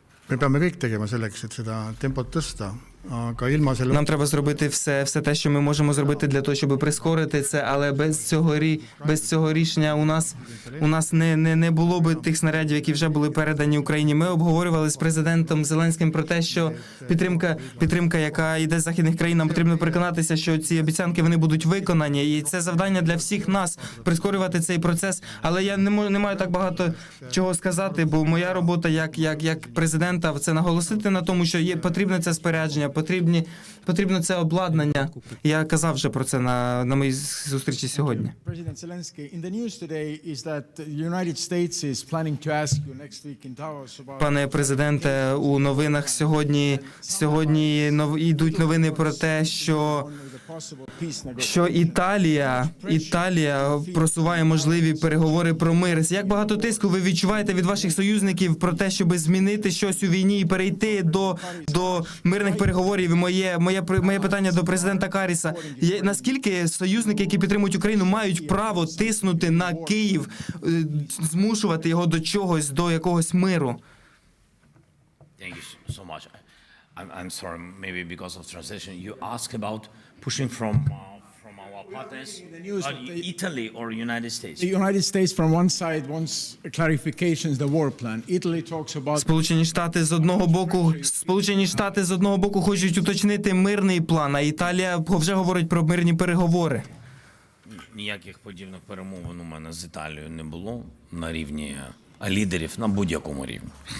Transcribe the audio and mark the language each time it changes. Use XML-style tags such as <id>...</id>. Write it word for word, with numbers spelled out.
<et>Me peame kõik tegema selleks, et seda tempot tõsta, aga ilma selle...</et> <uk>Нам треба зробити все, все те, що ми можемо зробити для того, щоб прискорити це, але без цього, без цього рішення у нас, у нас не, не, не було би тих снарядів, які вже були передані Україні. Ми обговорювали з президентом Зеленським про те, що підтримка, підтримка, яка йде з західних країн, нам потрібно переконатися, що ці обіцянки, вони будуть виконані. І це завдання для всіх нас – прискорювати цей процес. Але я не, можу, не маю так багато чого сказати, бо моя робота як, як, як президент, це наголосити на тому, що є потрібне це спорядження, потрібні, потрібно це обладнання. Я казав вже про це на, на моїй зустрічі сьогодні.</uk> <en>President Zelensky, in the news today is that the United States is planning to ask you next week in Davos about...</en> <uk>Пане президенте, у новинах сьогодні сьогодні нов, йдуть новини про те, що що Італія, Італія просуває можливі переговори про мир. Як багато тиску ви відчуваєте від ваших союзників про те, щоб змінити щось у війні і перейти до, до мирних переговорів? І моє, моє, моє питання до президента Каріса. Є, наскільки союзники, які підтримують Україну, мають право тиснути на Київ, змушувати його до чогось, до якогось миру?</uk> <en>Thank you so much. I'm, I'm sorry, maybe because of translation. You ask about pushing from uh, from our partners, Italy or United States. The United States, from one side, wants clarifications the war plan. Italy talks about.</en> <uk>Сполучені Штати з одного боку, Сполучені Штати з одного боку хочуть уточнити мирний план, а Італія вже говорить про мирні переговори. Ніяких подібних перемовин у мене з Італією не було на рівні лідерів на будь-якому рівні.</uk>